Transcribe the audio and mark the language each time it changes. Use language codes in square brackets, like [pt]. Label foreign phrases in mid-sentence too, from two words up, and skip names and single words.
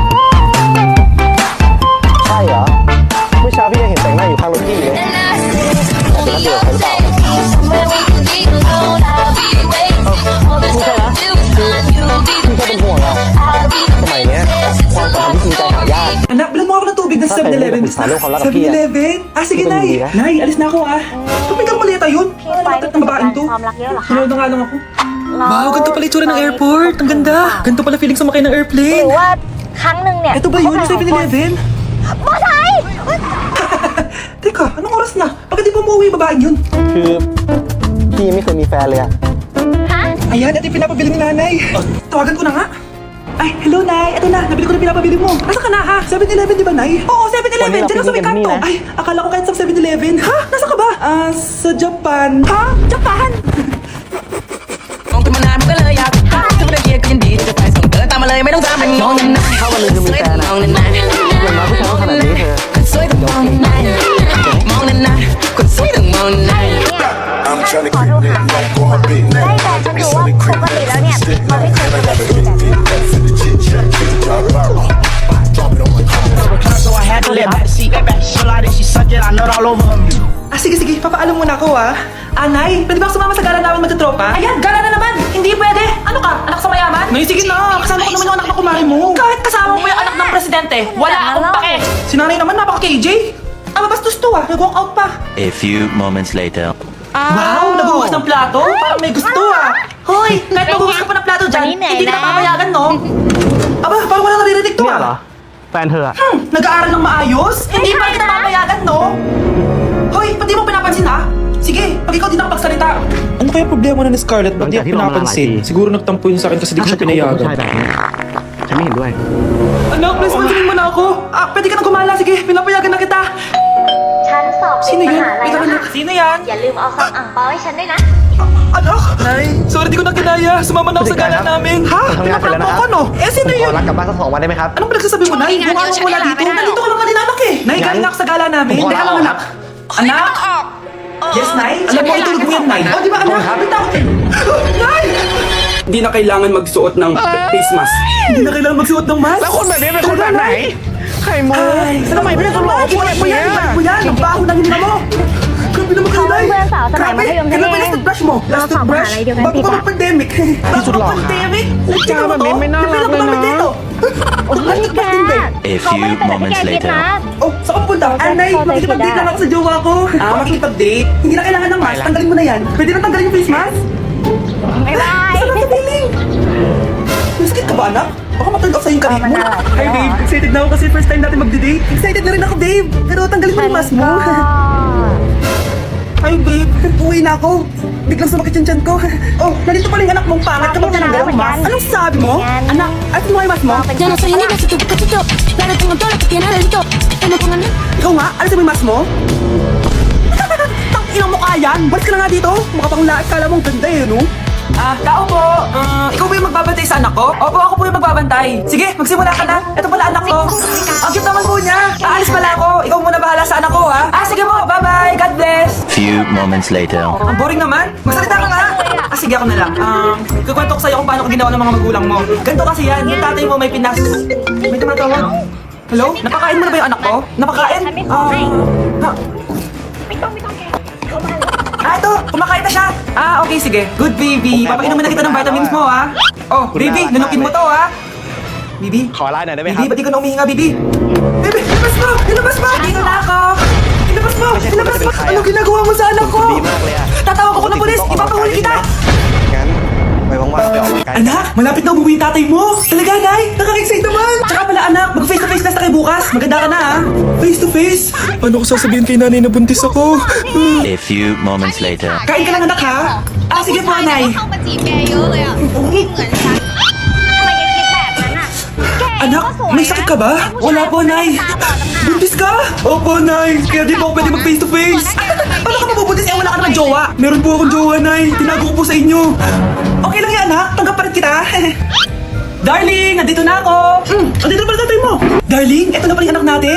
[th] ใช่เหรอ เมื่อเช้าพี่ยังเห็นแต่งหน้าอยู่ข้างรถพี่อยู่เลยแต่เป็นนักเดือดใช่หรือเปล่าไม่ใช่นะพี่แค่เป็นห่วงเราสมัยเนี้ยความสัมพันธ์ที่จริงใจหายาก [tl] Anak, bilang mo ako ng tubig ng Sa akin, 7-Eleven. gusto ko lang kapiya. 7-Eleven? Ah, sige, Ito, Nay. hindi na. Nay, alis na ako ah. Tumigang malita yun. [th] พี่ไปนี่ [tl] Ang babaeng to. [th] ความรักเยอะเหรอคะ [tl] Sunod na nga lang ako. [th] เรา [tl] Wow, ganito pala itsura ng airport. Ang ganda. Ganito pala feeling sumakay ng [th] ห [tl] airplane. [th] รือว่าครั้งหนึ่งเนี่ย [tl] Ito ba yun? 7-Eleven? [th] มอไซค์ [tl] Teka, anong oras na? Bakit di pa umuwi yung babaeng yun? [th] คือพี่ยังไม่เคยมีแฟนเลยอะ ฮะ [tl] Ayan, ito yung pinapabili ni nanay. Tawagan ko na nga. Ay, hello, Nay. Ito na, nabili ko na pinapabili mo. Nasaan ka na, ha? 7-Eleven, di ba, Nay? Oo, 7-Eleven. Diyan lang sa may kanto. Ay, akala ko kahit sa 7-Eleven. Ha? Nasaan ka ba? Sa Japan. Ha? Japan? [th] มองกันมานานมันก็เลยอยากจะไม่ได้เรียกก็ยังดีจะไปส่งเธอตามมาเลยไม่ต้องตามมันมองนานๆ ถ้าวันหนึงเธอมีแฟนอะ มองนานๆ อย่างน้อยผู้ชายต้องขนาดนี้เธอ คนสวยต้องมองนานๆมองนานๆคนสวยต้องมองนาน [en] I'm [th] ขอ [en] trying to [th] ดู [en] creep [th] หา [en] in, [th] แฟน [en] I'm going big [th] ได้ [en] now. [th] แฟนฉันดูว่าปกติแล้วเนี่ยเขาไม่เคยเป็นแบบนี้แบบนี้ [en] Chit chat, chit chat, viral. Drop it on my car. So I had to let back seat, that back shit like that, she suck it, I nut all over her. [tl] Ah, sige, sige. Papaalam muna ako, ah. Nay, pwede ba ako sumama sa gala namin magtutropa? Ayan, gala na naman. Hindi pwede. Ano ka? Anak sa mayaman? Nay, sige na. Kasama ko naman yung anak na kumari mo. Kahit kasama mo yung anak ng presidente, wala akong pake. Si nanay naman, napaka-KJ. Mabastos to, ah. Nag-walk out pa. [en] A few moments later. [tl] Wow, naghuhugas ng plato? Parang may gusto, ah. Hoy, kahit maghugas ka pa ng plato dyan, Malinay hindi na. na papayagan, no? Aba, parang wala naririnig to, [th] เนี่ยเหรอ [tl] ah. [th] แฟนเธออะ [tl] Nag-aaral ng maayos? Hindi pa kita papayagan, no? Hoy, pati mo pinapansin, ha? Sige, pag ikaw di nakapagsalita. Ano kaya problema na ni Scarlett? Ba't di Hanggang ako hinong pinapansin? nanay. Siguro nagtampo yun sa akin kasi di ko siya pinayagan. [th] ฉันไม่เห็นด้วย [tl] Anak, please, pansinin mo na ako. Ah, pwede ka na gumala. Sige, pinapayagan na kita. [th] ฉันสอบติด [tl] Sino [th] ม [tl] yun? [th] หาลัย [tl] Ikaw [th] แล้ว [tl] na. [th] ค่ะ [tl] Sino yan? [th] อย่าลืมเอาซองอ่างเปาให้ฉันด้วยนะ [tl] Anak? Nay, sorry di ko na kinaya. Sumama na ako sa gala namin. Ha? Ang nangyari Pinaprank na, mo ha? ako, no? Eh, sino [th] ขอ [tl] yun? [th] รักกลับบ้านสัก2 วันได้ไหมครับ [tl] Anong pinagsasabi mo, Nay? Bunga mo wala dito. Nandito ka lang kanina, anak eh. Nay, galing na ako sa gala namin. Kung Teka wala lang, ako, anak. Anak? Yes, Nay? Alam mo, itulog mo yan, Nay. O, di ba, anak? Bitaw. Nay! Hindi na kailangan magsuot ng [en] face mask. [tl] Hindi na kailangan magsuot ng mask. [th] แล้วคนแบบนี้เป็นคนแบบไหน ไข่มุก [tl] Ay, [th] ทำไมพี่ต้องหลอกคนแบบนี้ [tl] Ibalik mo yan. Ang baho ng hininga mo. Grabe naman kayo, Nay. [th] เพื่อนสาวสมัยมัธยมฉัน [tl] Kailan ba [th] เอง [en] last toothbrush [tl] mo? Mga [en] Last toothbrush? [tl] pamahalaay din yan, Bago tita. pa mag-pandemic. Bago suot lang. mag-pandemic? Tsaka ba, may nalak na na. Oh, Hindi ka. [en] A few moments later. [tl] Oh, saan ka punta? Anay, makikipag-date lang ako sa jowa ko. Ah, makikipag-date? Hindi na kailangan ng mask. Tanggalin mo na yan. Pwede na tanggalin yung [en] face mask? Bye bye. [tl] Saan ka feeling? May sakit ka ba, anak? Baka ma-turn off sa'yo yung karir mo. Mama, [en] Hi, babe. [tl] Excited na ako kasi [en] first time [tl] natin mag-date. Excited na rin ako, babe. Pero tanggalin mo yung mask mo. Hi, babe. Uwi na ako. Biglang sumakit yung tiyan ko. Oh, nandito pala yung anak mong pangat. Kapag Bakit tinanggal ang naman mask. yan? Anong sabi mo? Yan. Anak, at mo yung mask mo? [es] Ya no soy niña, si tu cachito. Dale, tengo todo lo que tiene adentro. Que no pongan nada. [tl] Ikaw nga, alisin mo yung mask mo? Tang inang mukha yan! Balik ka na nga dito! Mukha pang lahat, kala mong ganda eh, no? Tao po, ikaw ba yung magbabantay sa anak ko? Opo, ako po yung magbabantay. Sige, magsimula ka na. Ito pala anak ko. Ang cute naman po niya. Aalis pala ako. Ikaw muna bahala sa anak ko, ha? Sige po, [en] bye-bye. God bless. Few moments later. [tl] Ang boring naman. Magsalita ka nga. Sige ako na lang. Kukwento ko sa'yo kung paano ko ginawa ng mga magulang mo. Ganito kasi yan. Yung tatay mo may pinas... May tumatawag. Hello? Napakain mo na ba yung anak ko? Napakain? Sabi ko, ay. Ha? Ito! Kumakain na siya! Okay, sige. [en] Good, baby. [tl] Papainumin na kita ng vitamins mo, ha? Oh, baby, nunukin mo to, ha? Bibi? [th] ขอไลน์หน่อยได้ไหมค [tl] Bibi, [th] รับ [tl] ba't di ko na umihinga, Bibi? Bibi, ilabas mo! Ilabas mo! Dito na ako! Ilabas mo! Ilabas mo! Ano ginagawa mo sa anak ko? [th] ดีมากเลยอะ [tl] Tatawag ako ng pulis! [th] ว่างๆไปออกกำลังกาย [tl] Anak, malapit na umuwi yung tatay mo. Talaga, Nay? Nakaka-excite naman. Tsaka pala, anak, mag- [en] face to face [tl] na tayo bukas. Maganda ka na, ha? [en] Face to face. [tl] Paano ko sasabihin kay nanay na buntis ako? [en] A few moments later. [tl] Kain ka lang, anak, ha? Sige po, Nay. [th] เข้ามาจีบแกเยอะเลยอ่ะเหมือนฉันทำไมแกคิดแบบนั้นอ่ะแก [tl] Anak, may sakit ka ba? Wala po, Nay. Buntis ka? Opo, Nay. Kaya di po ako pwede mag- [en] face to face. [tl] Paano ka mabubuntis? Wala ka naman jowa. Meron po akong jowa, Nay. Tinago ko po sa inyo. Okay lang yan, anak. Tanggap pa rin kita. Darling, nandito na ako. Nandito na pala tatay mo. Darling, eto na pala yung anak natin.